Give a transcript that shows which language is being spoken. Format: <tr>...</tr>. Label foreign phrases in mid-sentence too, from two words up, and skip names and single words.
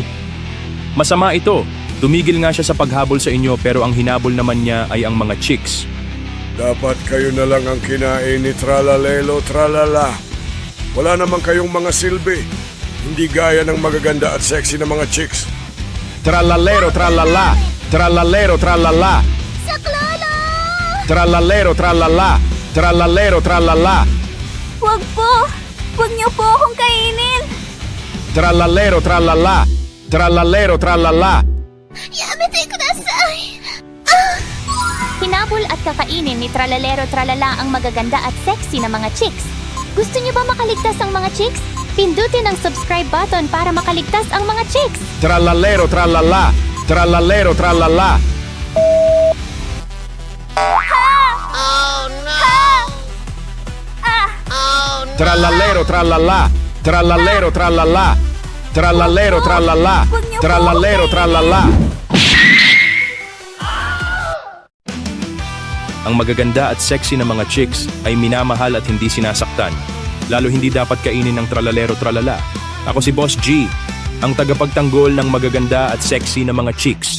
<tl>Masama ito. Tumigil nga siya sa paghabol sa inyo pero ang hinabol naman niya ay ang mga chicks. Dapat kayo na lang ang kinain ni Tralalelo Tralala. Wala naman kayong mga silbi. Hindi gaya ng magaganda at sexy na mga chicks. Tralalero tralala, tralalero tralala. Saklolo! Tralalero tralala, tralalero tralala. Wag po! Wag niyo po akong kainin! Tralalero tralala, tralalero tralala.</tl> <ja>やめてください!</ja> <tl>Hinabol at kakainin ni Tralalero Tralala ang magaganda at sexy na mga chicks. Gusto niyo ba makaligtas ang mga chicks? Pindutin ang</tl> <en>subscribe button</en> <tl>para makaligtas ang mga chicks. Tralalero tralala, tralalero tralala. Tralalero tralala, tralalero tralala, tralalero tralala, tralalero tralala. Ang magaganda at sexy na mga chicks ay minamahal at hindi sinasaktan. Lalo hindi dapat kainin ng Tralalero Tralala. Ako si Boss G, ang tagapagtanggol ng magaganda at sexy na mga chicks.</tl>